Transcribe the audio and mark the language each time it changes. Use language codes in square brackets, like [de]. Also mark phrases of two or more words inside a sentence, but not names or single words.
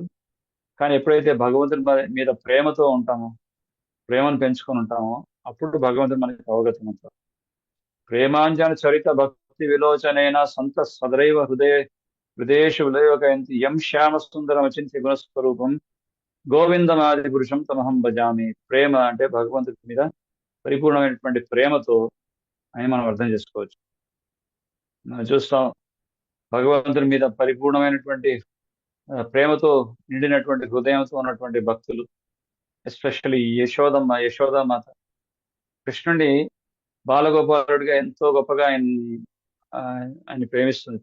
[te] కానీ ఎప్పుడైతే భగవంతుని మీద ప్రేమతో ఉంటామో, ప్రేమను పెంచుకొని ఉంటామో, అప్పుడు భగవంతుడు మనకి అవగతం అవుతారు. [sa] ప్రేమాంజన చరిత భక్తి విలోచనైన సంత సదైవ హృదయేషు విలయోగయంతి యం శ్యామ సుందరం అచింత్య గుణస్వరూపం గోవిందమాది పురుషం తమహం భజామి. [te] ప్రేమ అంటే భగవంతుడి మీద పరిపూర్ణమైనటువంటి ప్రేమతో అని మనం అర్థం చేసుకోవచ్చు. మనం చూస్తాం భగవంతుడి మీద పరిపూర్ణమైనటువంటి ప్రేమతో నిండినటువంటి హృదయంతో ఉన్నటువంటి భక్తులు, ఎస్పెషల్లీ యశోదామాత కృష్ణుడిని బాలగోపాలుడిగా ఎంతో గొప్పగా ఆయన్ని ప్రేమిస్తుంది.